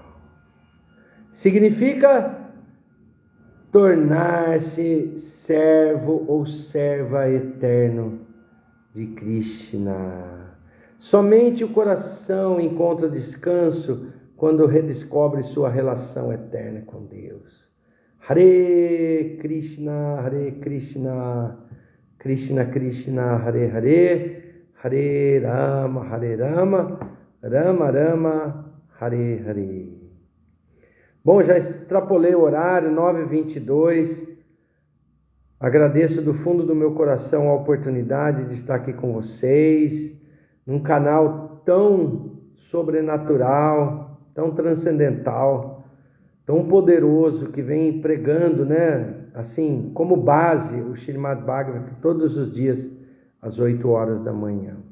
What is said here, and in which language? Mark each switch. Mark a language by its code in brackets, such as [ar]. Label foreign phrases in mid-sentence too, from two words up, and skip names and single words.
[pt] Significa tornar-se servo ou serva eterno de Krishna. Somente o coração encontra descanso quando redescobre sua relação eterna com Deus. [sa] हरे कृष्ण कृष्ण कृष्ण हरे हरे हरे राम राम राम हरे हरे. [pt] Bom, já extrapolei o horário, 9h22. Agradeço do fundo do meu coração a oportunidade de estar aqui com vocês, num canal tão sobrenatural, tão transcendental, tão poderoso, que vem pregando, né, assim, como base, o Srimad Bhagavatam todos os dias, às 8h da manhã.